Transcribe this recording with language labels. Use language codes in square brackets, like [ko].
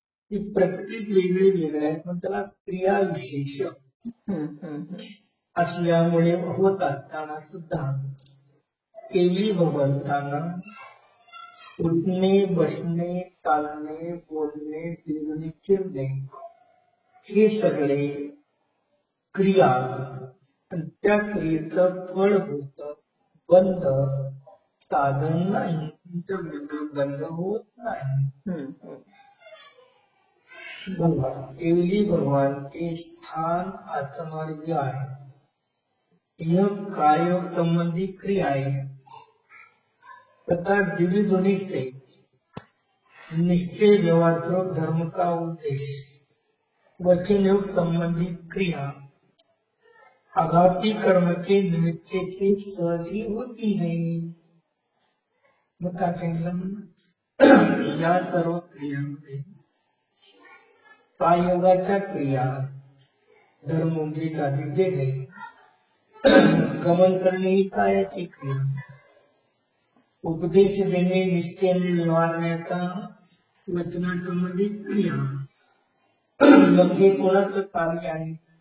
[mr] ती प्रत्येक वेगळी वेगळी आहे, पण त्याला क्रियाविशेष असल्यामुळे होत असताना सुद्धा केवली भगवंतांना उठणे, बसणे, चालणे, बोलणे, फिरणे, फिरणे हे सगळे क्रिया, त्या क्रियेचं फळभूत बंध साधन नाही, बंध होत नाही. केवली भगवान के स्थान आत्मार्ग आहे. [hi] यह कार्य संबंधी क्रिया है तथा दिव्य ध्वनि से निश्चय व्यवहार धर्म का उद्देश्य वचन योग संबंधी क्रिया आघाती कर्म के निमित्त से सहज ही होती है. [mr] मग या सर्व क्रियांमध्ये काययोगाच्या क्रिया धर्मोपदेश आदि देणे, गमन करणे ही कायाची क्रिया, उपदेश देणे, निश्चय निवारण्याचा वचनासंबंधित क्रिया, मग हे कोणाचं कार्य आहे?